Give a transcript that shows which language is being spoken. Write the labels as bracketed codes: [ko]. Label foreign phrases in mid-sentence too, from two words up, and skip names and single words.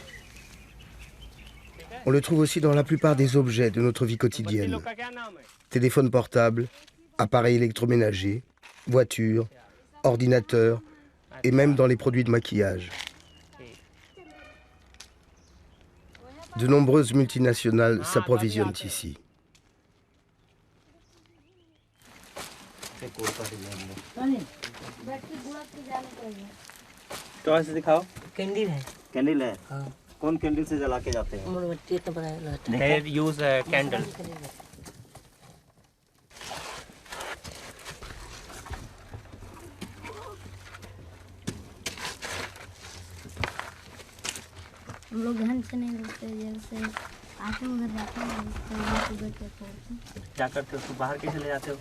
[fr] On le trouve aussi dans la plupart des objets de notre vie quotidienne. Téléphone portable, appareils électroménagers, voitures, ordinateurs et même dans les produits de maquillage. De nombreuses multinationales s'approvisionnent ici. [hi] टॉर्च दिखाओ कैंडल है कैंडल है कौन कैंडल से जला के जाते हैं [en] They use a candle. [hi] हम लोग घर से नहीं रुकते जैसे आते उधर जाते हैं क्या करते हो? बाहर कैसे ले जाते हो?